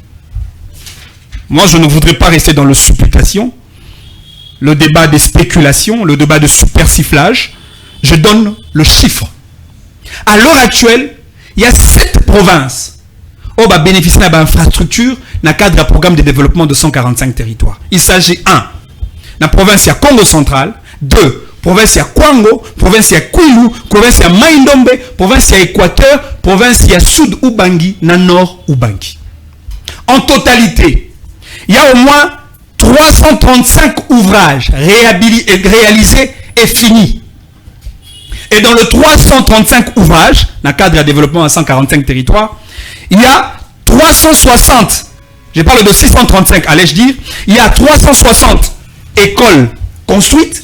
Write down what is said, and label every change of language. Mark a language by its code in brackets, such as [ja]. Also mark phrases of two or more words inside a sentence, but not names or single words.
[fr] Moi, je ne voudrais pas rester dans le supplication, le débat des spéculations, le débat de supersifflage. Je donne le chiffre. À l'heure actuelle, il y a 7 provinces qui bénéficient d'une infrastructure dans le cadre d'un programme de développement de 145 territoires. Il s'agit 1. La province ya Congo central, 2. Province ya Kwango, province ya Kwilu, province ya Maïndombe, province ya Équateur, province ya Sud Ubangi, na Nord Ubangi. En totalité, il y a au moins 335 ouvrages réalisés et finis. Et dans le 335 ouvrages, dans le cadre de développement à 145 territoires, il y a 360, je parle de 635, allais-je dire, il y a 360 écoles construites.